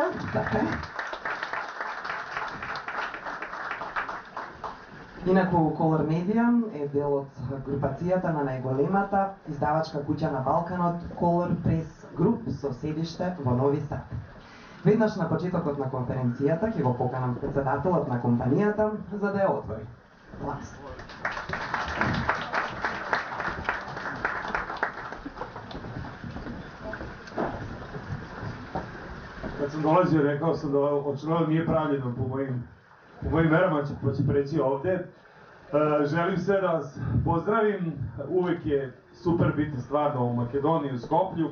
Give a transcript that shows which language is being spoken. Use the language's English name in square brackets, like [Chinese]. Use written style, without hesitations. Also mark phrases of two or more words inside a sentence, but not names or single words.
[Macedonian] Така. Инаку Color Media е дел од групацијата на најголемата издавачка куќа на Балканот Color Press Group со седиште во Нови Сад. Веднаш на почетокот на конференцијата ќе го поканам председателот на компанијата за да ја отвори. Власт. [Serbian] Kad sam dolazio, rekao sam da očigledno nije pravljeno po mojim merama, pa će preći ovde. Želim sve da vas pozdravim. Uvek je super biti stvarno u Makedoniji, u Skoplju.